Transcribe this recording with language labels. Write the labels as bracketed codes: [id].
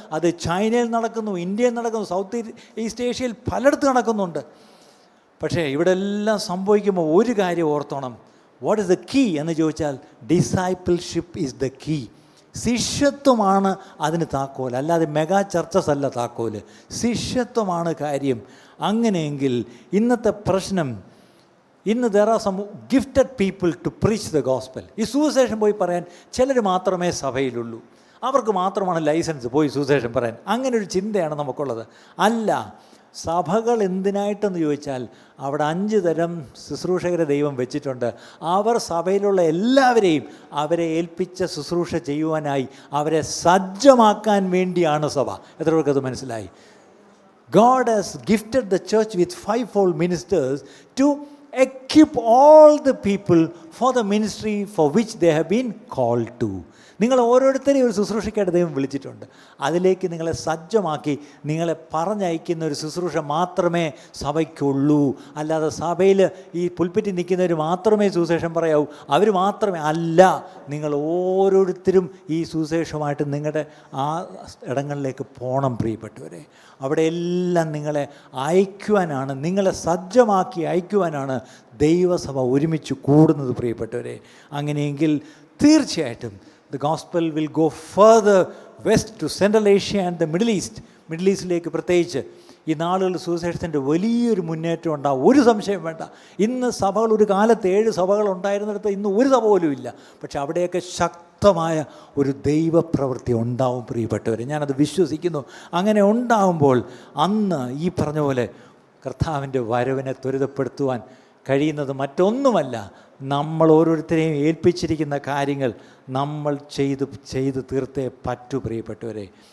[ml] അത് ചൈനയിൽ നടക്കുന്നു, ഇന്ത്യയിൽ നടക്കുന്നു, സൗത്ത് ഈസ്റ്റ് ഏഷ്യയിൽ പലയിടത്തും നടക്കുന്നുണ്ട്. പക്ഷേ ഇവിടെ എല്ലാം സംഭവിക്കുമ്പോൾ ഒരു കാര്യം ഓർത്തോണം. [en] what is the key [ml] എന്ന് ചോദിച്ചാൽ [en] Discipleship is the key. [ml] ശിഷ്യത്വമാണ് അതിന് താക്കോൽ, അല്ലാതെ മെഗാ ചർച്ചസ് അല്ല താക്കോൽ. ശിഷ്യത്വമാണ് കാര്യം. അങ്ങനെയെങ്കിൽ ഇന്നത്തെ പ്രശ്നം, ഇന്ന് [en] there are some gifted people to preach the gospel. [ml] ഈ സുവിശേഷം പോയി പറയാൻ ചിലർ മാത്രമേ സഭയിലുള്ളൂ, അവർക്ക് മാത്രമാണ് ലൈസൻസ് പോയി സുവിശേഷം പറയാൻ. അങ്ങനെ ഒരു ചിന്തയാണ് നമുക്കുള്ളത്. അല്ല, സഭകൾ എന്തിനായിട്ടെന്ന് ചോദിച്ചാൽ അവിടെ 5 തരം ശുശ്രൂഷകരെ ദൈവം വെച്ചിട്ടുണ്ട്. അവർ സഭയിലുള്ള എല്ലാവരെയും അവരെ ഏൽപ്പിച്ച ശുശ്രൂഷ ചെയ്യുവാനായി അവരെ സജ്ജമാക്കാൻ വേണ്ടിയാണ് സഭ. എത്ര പേർക്കത് മനസ്സിലായി? [en] God has gifted the church with 5-fold ministers to equip all the people for the ministry for which they have been called to. [ml] നിങ്ങൾ ഓരോരുത്തരെയും ഒരു ശുശ്രൂഷയ്ക്കായിട്ട് ദൈവം വിളിച്ചിട്ടുണ്ട്. അതിലേക്ക് നിങ്ങളെ സജ്ജമാക്കി നിങ്ങളെ പറഞ്ഞയക്കുന്ന ഒരു ശുശ്രൂഷ മാത്രമേ സഭയ്ക്കുള്ളൂ. അല്ലാതെ സഭയിൽ ഈ പുൽപ്പറ്റി നിൽക്കുന്നവർ മാത്രമേ സുവിശേഷം പറയാവൂ, അവർ മാത്രമേ അല്ല. നിങ്ങൾ ഓരോരുത്തരും ഈ സുവിശേഷമായിട്ട് നിങ്ങളുടെ ആ ഇടങ്ങളിലേക്ക് പോകണം പ്രിയപ്പെട്ടവരെ. അവിടെ എല്ലാം നിങ്ങളെ അയക്കുവാനാണ്, നിങ്ങളെ സജ്ജമാക്കി അയക്കുവാനാണ് ദൈവസഭ ഒരുമിച്ച് കൂടുന്നത് പ്രിയപ്പെട്ടവരെ. അങ്ങനെയെങ്കിൽ തീർച്ചയായിട്ടും [en] the gospel will go further west to Central Asia and the Middle East. [ml] Middle ഈസ്റ്റിലേക്ക് പ്രത്യേകിച്ച് ഈ നാളുകളിൽ സുവിശേഷത്തിൻ്റെ വലിയൊരു മുന്നേറ്റം ഉണ്ടാവും, ഒരു സംശയം വേണ്ട. ഇന്ന് സഭകൾ, ഒരു കാലത്ത് 7 സഭകൾ ഉണ്ടായിരുന്നിടത്ത് ഇന്ന് ഒരു സഭ പോലും ഇല്ല. പക്ഷെ അവിടെയൊക്കെ ശക്തമായ ഒരു ദൈവപ്രവൃത്തി ഉണ്ടാവും പ്രിയപ്പെട്ടവരെ. ഞാനത് വിശ്വസിക്കുന്നു. അങ്ങനെ ഉണ്ടാകുമ്പോൾ അന്ന് ഈ പറഞ്ഞ പോലെ കർത്താവിൻ്റെ വരവിനെ ത്വരിതപ്പെടുത്തുവാൻ കഴിയുന്നത് മറ്റൊന്നുമല്ല, നമ്മൾ ഓരോരുത്തരെയും ഏൽപ്പിച്ചിരിക്കുന്ന കാര്യങ്ങൾ നമ്മൾ ചെയ്ത് തീർത്തേ പറ്റൂ പ്രിയപ്പെട്ടവരെ.